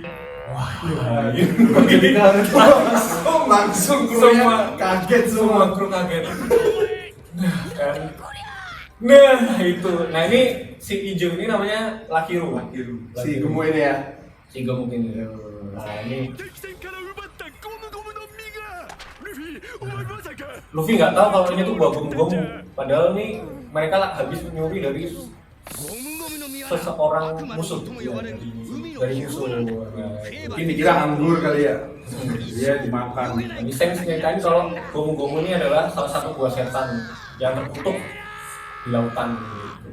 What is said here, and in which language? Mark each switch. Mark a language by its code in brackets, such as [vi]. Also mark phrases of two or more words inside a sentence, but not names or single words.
[id] Wah, jadi langsung semua kaget semua kru kaget. Nah, kan. Nah, itu. Nah, ini si hijau ini namanya Lakiru. si Gemu ini ya. Si Gemu ini. Nah, ini [ja] 敵戦から奪ったゴムゴムの実がルフィお前まさか [id] Luffy nggak tahu kalau ini tuh buah gomu-gomu. Padahal nih mereka habis nyuri dari seseorang musuh. Ya, dari musuh. Mungkin dikira anggur kali ya. Dia dimakan. Ini Shanks nyeritain kalau gomu-gomu ini adalah salah satu buah setan yang terkutuk di lautan gitu.